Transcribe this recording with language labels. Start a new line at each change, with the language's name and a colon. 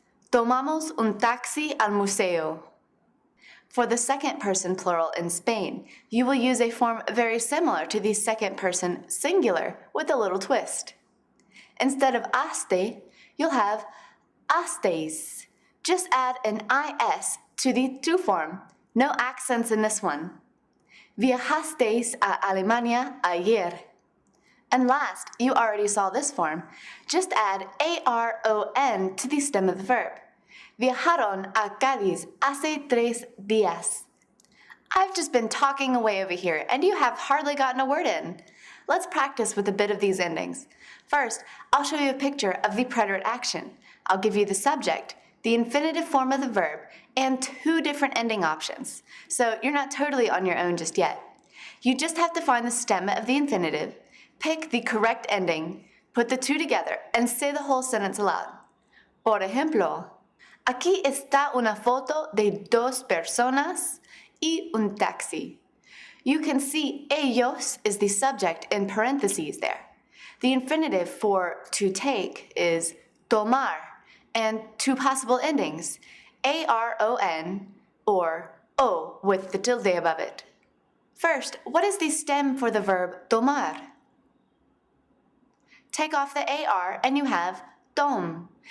Spanish: Tomamos un taxi al museo.
English: For the second person plural in Spain, you will use a form very similar to the second person singular with a little twist. Instead of aste, you'll have astes. Just add an is to the tu form. No accents in this one.
Spanish: Viajasteis a Alemania ayer.
English: And last, you already saw this form. Just add aron to the stem of the verb.
Spanish: Viajaron a Cádiz hace 3 días.
English: I've just been talking away over here, and you have hardly gotten a word in. Let's practice with a bit of these endings. First, I'll show you a picture of the preterite action. I'll give you the subject, the infinitive form of the verb, and 2 different ending options. So you're not totally on your own just yet. You just have to find the stem of the infinitive, pick the correct ending, put the 2 together, and say the whole sentence aloud.
Spanish: Por ejemplo, aquí está una foto de 2 personas y un taxi.
English: You can see ellos is the subject in parentheses there. The infinitive for to take is tomar, and 2 possible endings, aron or o with the tilde above it. First, what is the stem for the verb tomar? Take off the ar and you have Tom.